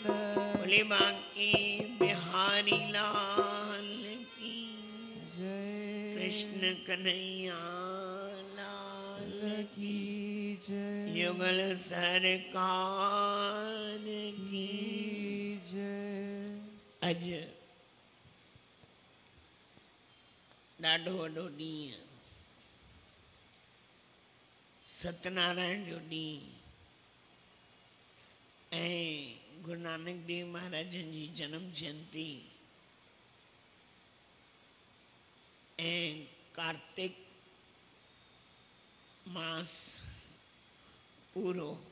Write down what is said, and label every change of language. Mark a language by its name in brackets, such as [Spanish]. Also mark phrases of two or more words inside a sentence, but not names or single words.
[Hindi] बोले बांके बिहारी लाल की, जय कृष्ण कन्हैया लाल की, की जय युगल सरकार की। जय। [Sindhi] अज ॾाढो वॾो ॾींहुं, सत्यनारायण जो ॾींहुं ऐं गुरु नानक देव महाराजनि जी जन्म जयंती ऐं कार्तिक मास पूरो।